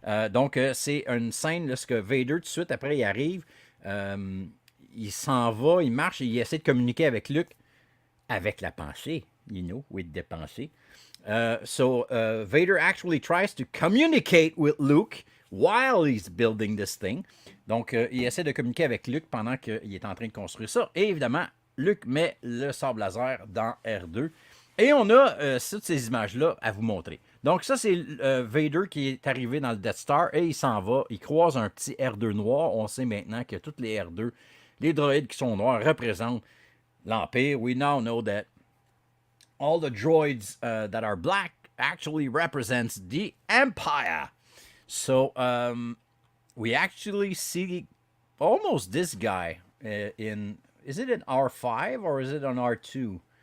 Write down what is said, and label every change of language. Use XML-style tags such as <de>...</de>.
<fr>Donc, c'est une scène lorsque Vader, tout de suite après, il arrive, il s'en va, il marche, et il essaie de communiquer avec Luke, avec la pensée, you know, with the pensée.</fr> <en>So Vader actually tries to communicate with Luke while he's building this thing.</en> <fr>Donc, il essaie de communiquer avec Luke pendant qu'il est en train de construire ça. Et évidemment, Luke met le sable laser dans R2. Et on a toutes ces images-là à vous montrer. Donc, ça, c'est Vader qui est arrivé dans le Death Star et il s'en va. Il croise un petit R2 noir. On sait maintenant que toutes les R2, les droïdes qui sont noirs, représentent l'Empire.</fr> <en>We now know that all the droids that are black actually represents the Empire. So we actually see almost this guy in, is it an R5 or is it an R2?</en>